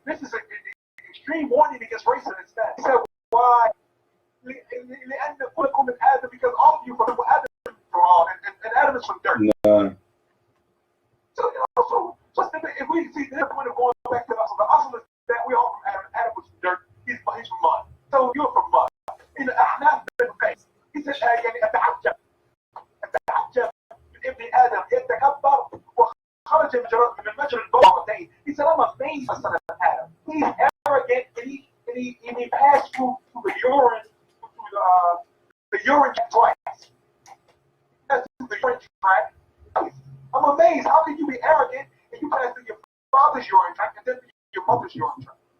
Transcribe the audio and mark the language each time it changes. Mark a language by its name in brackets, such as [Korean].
[English] This is an extreme warning against racism instead. He said, why? Because all of you from Adam and Adam is from dirt. Nah. So, if we see the point of going back to the Asl is that we all from Adam. Adam was from dirt. He's from mud. So you're from mud. In the Ahnaf bin Qais, he said, [Arabic] أتعجب من ابن آدم يتكبر وخرج من مجرى البول. [English] He said, I'm amazed by son of Adam. He's arrogant and he passed through the urine twice. That's the urine tract. I'm amazed. How can you be arrogant and you pass through your father's urine tract and then your mother's urine tract?